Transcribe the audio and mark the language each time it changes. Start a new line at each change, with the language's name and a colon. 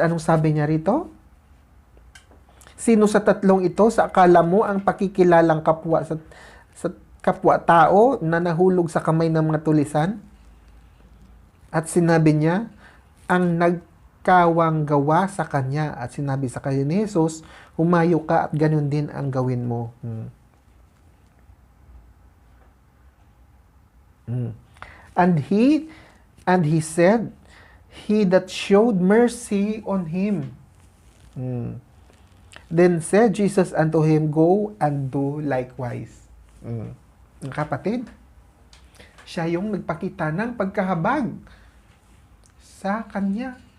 Filipino: Anong sabi niya rito? Sino sa tatlong ito sa akala mo ang pakikilalang kapwa sa kapwa-tao na nahulog sa kamay ng mga tulisan? At sinabi niya, ang nagkawang gawa sa kanya. At sinabi sa kanya ni Jesus, humayo ka at ganun din ang gawin mo.
English: And he said, he that showed mercy on him. Then said Jesus unto him, go and do likewise.
Filipino: Ang kapatid, siya yung nagpakita ng pagkahabag sa kanya.